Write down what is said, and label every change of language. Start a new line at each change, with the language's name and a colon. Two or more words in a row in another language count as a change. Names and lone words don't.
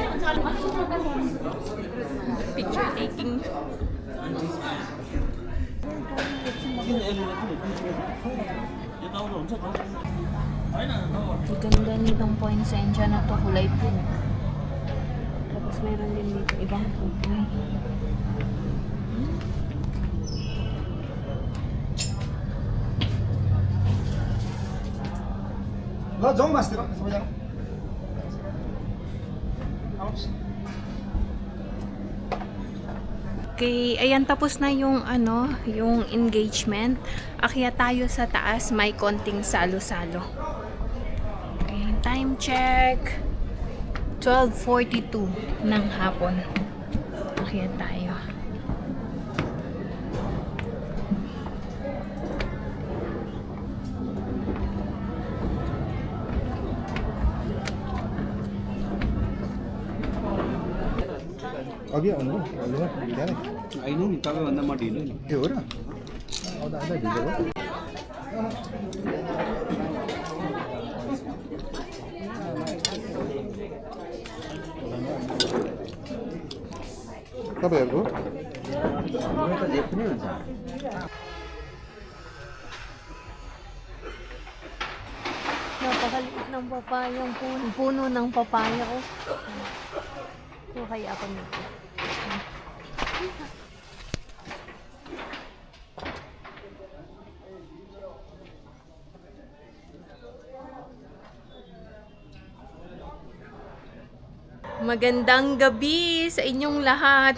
English: Picture taking.
Filipino: Ganda nitong poinsettia na to, kulay pink. Tapos meron din dito ibang kulay.
Nepali: ल जाउँ मास्तिर सबैजना।
Filipino: Okay, ayan, tapos na yung yung engagement. Akyat tayo sa taas, may konting salo-salo.
English: Time check
Filipino: 12:42 ng hapon. Akyat tayo.
Nepali: अघि आउनु हो बिहानै आइनु नि तपाईँभन्दा म ढिलो नि ए हो र आउँदा आउँदा ढिलो हो तपाईँहरूको म त जे पनि हुन्छ
Filipino: Napakaliit ng papayang puno ng papaya ko. So, kaya ako nito. Magandang gabi sa inyong lahat.